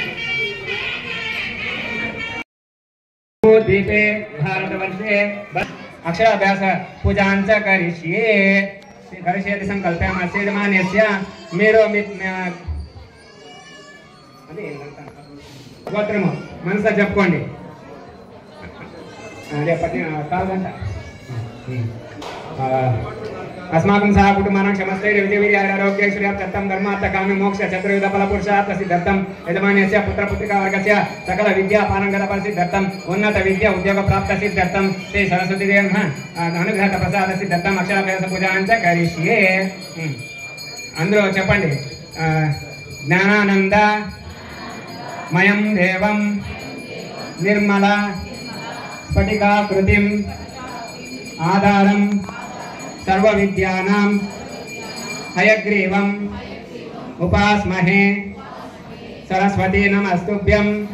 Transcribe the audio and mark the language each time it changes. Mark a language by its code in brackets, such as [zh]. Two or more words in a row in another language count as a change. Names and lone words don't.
[sa] दीपे भारतवर्षे अक्षराभ्यास पूजांच करिष्ये करिष्यति संकल्पयामः यजमानस्य मेरो [te] గోత్రము మనసా చెప్పుకోండి అదే పట్టి కాదంట [sa] अस्माकं सह कुटुम्बानां क्षमस्ते विजयवीर्यारोग्यैश्वर्यार्थं धर्मार्थकामि मोक्ष चतुर्विध फलपुरुषार्थ सिद्ध्यर्थं यजमानस्य पुत्रपुत्रिकावर्गस्य सकल विद्यापारंगतफलसिद्ध्यर्थं उन्नत विद्या उद्योग प्राप्त सिद्ध्यर्थं श्री सरस्वती देवी अनुग्रह प्रसाद सिद्ध्यर्थं अक्षराभ्यास पूजां च करिष्ये [te] అందరూ చెప్పండి [sa] ज्ञानानंद मयं देवं निर्मला स्फटिकाकृतिम् आधारं सर्वविद्यानां हयग्रीवम् उपास्महे सरस्वती नमस्तुभ्यं